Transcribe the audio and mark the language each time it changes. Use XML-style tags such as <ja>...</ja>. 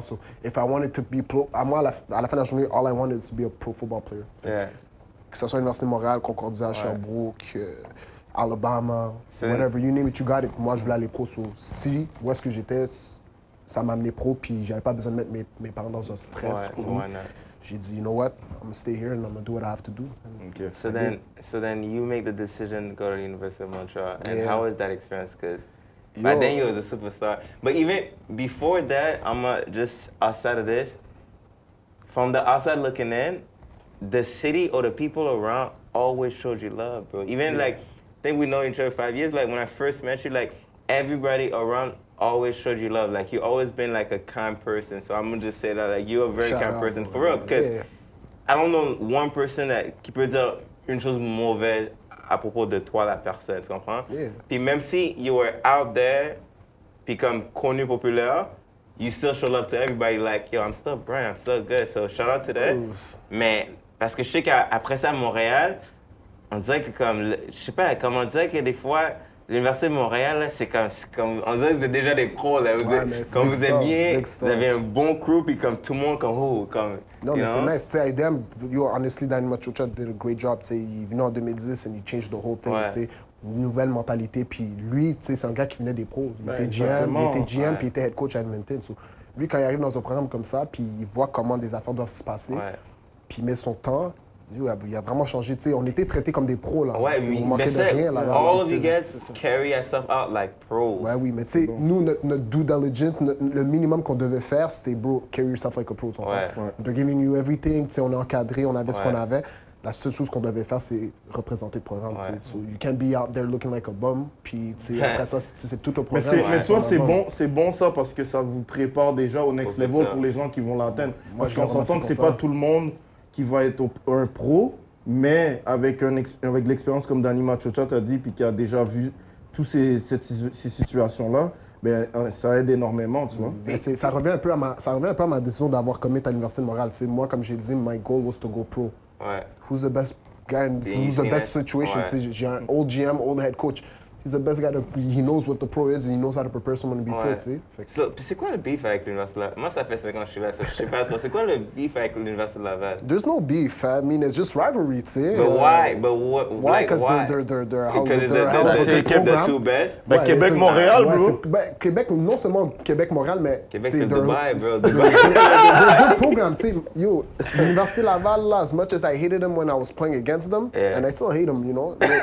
<en>So, if I wanted to be moi,</en> <fr>à la fin de la journée,</fr> <en>all I wanted is to be a pro football player.</en> <fr>Que ce soit l'Université de Montréal,</fr> <en>Concordia, Sherbrooke, Alabama, whatever, you name it, you got it.</en> <fr>Moi, je voulais aller pro. So, si, où est-ce que j'étais, ça m'a amené pro, puis j'avais pas besoin de mettre mes parents dans un stress. J'ai dit,</fr> <en>you know what, I'm gonna stay here and I'm gonna do what I have to do. So then you make the decision to go to the University of Montreal. And how was that experience? Because by then you was a superstar. But even before that, just outside of this, from the outside looking in, the city or the people around always showed you love, bro. Even like, I think we know each other 5 years. Like when I first met you, like everybody around always showed you love. Like you always been like a kind person. So I'm gonna just say that like you're a very kind person for real. Because I don't know one person</en> <fr>qui peut dire une chose mauvaise à propos de toi, la personne, tu comprends? Puis même si</fr> <en>you were out there,</en> <fr>puis comme connu, populaire,</fr> <en>you still show love to everybody. Like, yo, I'm still Brian, I'm still good. So shout out to that.</en> <fr>Mais parce que je sais qu'après ça à Montréal, on dirait que comme, je sais pas, comme on dirait que des fois, l'Université de Montréal, là, c'est comme, on dirait que vous êtes déjà des pros, là. Comme vous êtes bien, vous avez un bon crew, puis comme tout le monde, comme non, mais c'est nice. Tu sais, Aidem,</fr> <en>honestly, Danny Machocha did a great job.</en> <fr>Tu sais, il venait en 2010</fr> <en>and he changed the whole thing.</en> <fr>Tu sais, une nouvelle mentalité. Puis lui, tu sais, c'est un gars qui venait des pros. Il était GM, puis il était head coach à Edmonton. So, lui, quand il arrive dans un programme comme ça, puis il voit comment des affaires doivent se passer, puis il met son temps, il a vraiment changé. Tu sais, on était traités comme des pros, là. On manquait de rien, là.</fr> <en>All of you guys carry yourself out like pros.</en> <fr>Oui, mais tu sais, nous, notre due diligence, le minimum qu'on devait faire, c'était, bro,</fr> <en>carry yourself like a pro. They're giving you everything.</en> <fr>Tu sais, on est encadré, on avait ce qu'on avait. La seule chose qu'on devait faire, c'est représenter le programme.</fr> <en>So you can't be out there looking like a bum.</en> <fr>Puis après ça, c'est tout le programme. Mais tu vois, c'est bon ça parce que ça vous prépare déjà au next level pour les gens qui vont l'atteindre. Parce qu'on s'entend que c'est pas tout le monde qui va être un pro, mais avec l'expérience comme Danny Machocha t'a dit, puis qui a déjà vu toutes ces situations-là, ben, ça aide énormément, tu vois. Ça revient un peu à ma décision d'avoir commit à l'Université de Montréal. T'sais, moi, comme j'ai dit,</fr> <en>my goal was to go pro. Who's the best guy, who's the best situation?</en> <fr>J'ai un</fr> <en>old GM, old head coach. He's the best guy. He knows what the pro is and he knows how to prepare someone to be pro,</en> <fr>tu sais. Puis c'est quoi le beef avec l'Université de Laval? Moi, ça fait 5 ans que je suis là, je sais pas trop. C'est quoi le beef avec l'Université de Laval?</fr> <en>There's no beef. I mean, it's just rivalry,</en> <fr>tu sais.</fr> <en>But why? Why? Because they're the two best?</en> <fr>Québec-Montréal, bro. Québec, non seulement Québec-Montréal, mais... Québec, c'est Dubaï, bro.</fr> <en>Good program,</en> <fr>tu sais.</fr> <en>Yo,</en> <fr>l'Université Laval, là,</fr> <en>as much as I hated them when I was playing against them, and I still hate them, you know.</en>